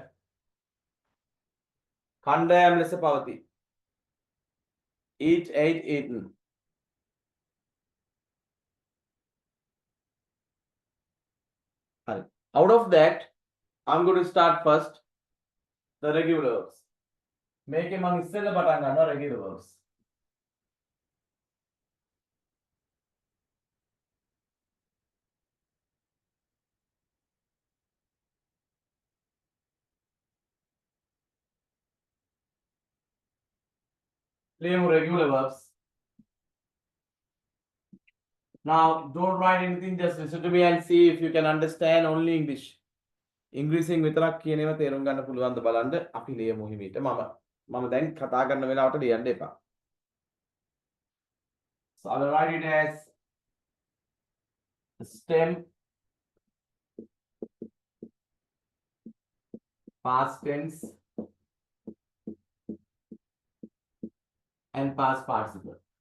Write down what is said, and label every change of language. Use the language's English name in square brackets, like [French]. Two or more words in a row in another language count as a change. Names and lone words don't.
[Sinhala] කණ්ඩායම් ලෙස පවතී. [English] eat ate eaten. හරි. Out of that I'm going to start first the regular verbs. [Sinhala] මේකේ මම ඉස්සෙල්ලා පටන් ගන්නවා [English] regular verbs. [Sinhala] ලියමු [English] regular verbs. Now don't write anything, just listen to me and see if you can understand only English. [Sinhala] ඉංග්‍රීසියෙන් විතරක් කියන ඒවා තේරුම් ගන්න පුළුවන්ද බලන්න. අපි ලියමු හිමීට. මම දැන් කතා කරන වෙලාවට ලියන්න එපා. [English] So I'll write it as stem, past tense and past participle.